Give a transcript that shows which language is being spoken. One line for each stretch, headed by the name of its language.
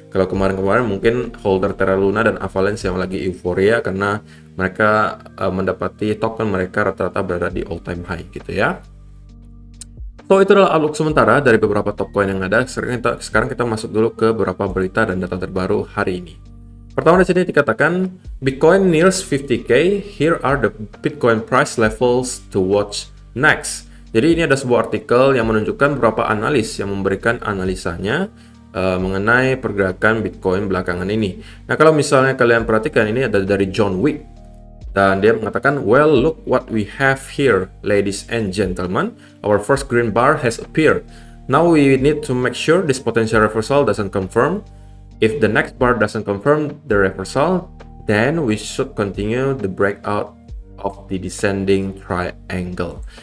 Indonesian: Kalau kemarin-kemarin mungkin holder Terra Luna dan Avalanche yang lagi euforia karena mereka mendapati token mereka rata-rata berada di all time high gitu ya. So, itu adalah outlook sementara dari beberapa top coin yang ada. Sekarang kita masuk dulu ke beberapa berita dan data terbaru hari ini. Pertama di sini dikatakan
English: Bitcoin nears 50k. Here are the Bitcoin price levels to watch next.
Indonesian: Jadi ini ada sebuah artikel yang menunjukkan beberapa analis yang memberikan analisanya mengenai pergerakan Bitcoin belakangan ini. Nah, kalau misalnya kalian perhatikan, ini ada dari John Wick. Dan dia mengatakan,
English: well, look what we have here, ladies and gentlemen. Our first green bar has appeared. Now we need to make sure this potential reversal doesn't confirm. If the next bar doesn't confirm the reversal, then we should continue the breakout of the descending triangle.